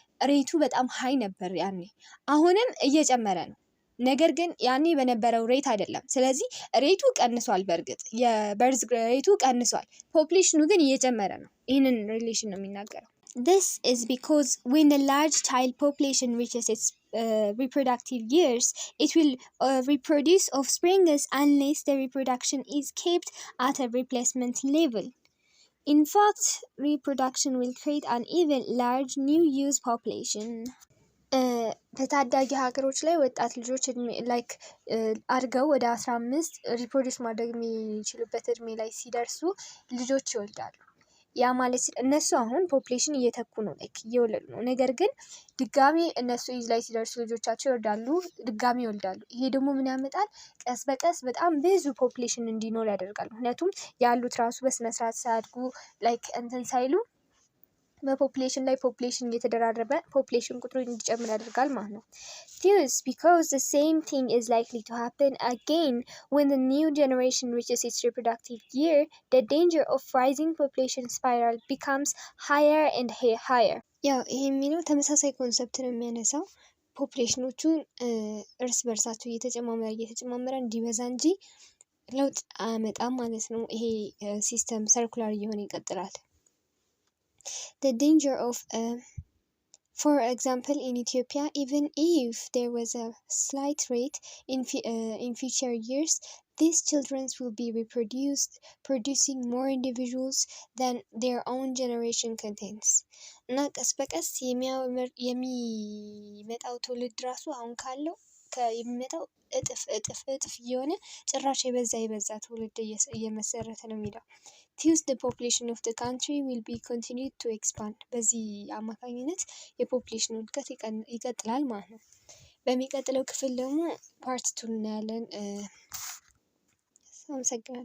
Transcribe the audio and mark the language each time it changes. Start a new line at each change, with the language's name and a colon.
Amharic: ሬቱ በጣም ሀይ ነበር ያኔ። አሁንም እየጨመረ ነው። ነገር ግን ያኔ በነበረው ሬት አይደለም። ስለዚህ ሬቱ ቀንሷል። በእርግጥ የበርዝ ሬቱ ቀንሷል፣ ፖፕሌሽኑ ግን እየጨመረ ነው። ይህንን ሪሌሽን ነው የሚናገረው።
English: This is because when the large child population reaches its reproductive years, it will reproduce offspring unless the reproduction is kept at a replacement level. In fact, reproduction will create an even large new youth population.
Amharic: በታዳጊ ሀገሮች ላይ ወጣት ልጆች ላይክ አድገው ወደ 15 ሪፕሮዲስ ማድረግ የሚችሉበት እድሜ ላይ ሲደርሱ ልጆች ይወልዳሉ። ያ ማለት እነሱ አሁን ፖፕሌሽን እየተኩ ነው፣ ላይክ እየወለዱ ነው። ነገር ግን ድጋሚ እነሱ ኤጅ ላይ ሲደርሱ ልጆቻቸው ይወልዳሉ፣ ድጋሚ ይወልዳሉ። ይሄ ደግሞ ምን ያመጣል? ቀስ በቀስ በጣም ብዙ ፖፕሌሽን እንዲኖር ያደርጋል። ምክንያቱም ያሉት ራሱ በስነስርዓት ሳያድጉ ላይክ እንትን ሳይሉ በፖፕሌሽን ላይ ፖፕሌሽን እየተደራረበ ፖፕሌሽን ቁጥሩ እንዲጨምር ያደርጋል ማለት ነው።
English: Thus, because the same thing is likely to happen again when the new generation reaches its reproductive year, the danger of rising population spiral becomes higher and higher.
Amharic: ያው ይሄ የሚለው ተመሳሳይ ኮንሰፕት ነው የሚያነሳው። ፖፕሌሽኖቹን እርስ በርሳቸው እየተጨማመረ እንዲበዛ እንጂ ለውጥ አያመጣም ማለት ነው። ይሄ ሲስተም ሰርኩላር እየሆነ ይቀጥላል።
English: The danger of, for example, in Ethiopia, even if there was a slight rate in future years, these children will be reproduced, producing more individuals than their own generation contains.
Amharic: እና ቀስ በቀስ የሚመጣው ትውልድ ራሱ አሁን ካለው የሚመጣው እጥፍ እየሆነ ጭራሽ የበዛ ትውልድ እየመሰረተ ነው የሚለው።
English: Thus the population of the country will be continued to expand.
Amharic: በዚህ አማካኝነት የፖፕሌሽኑ እድገት ይቀጥላል ማለት ነው። በሚቀጥለው ክፍል ደግሞ ፓርት 2 እናያለን። አመሰግናለሁ።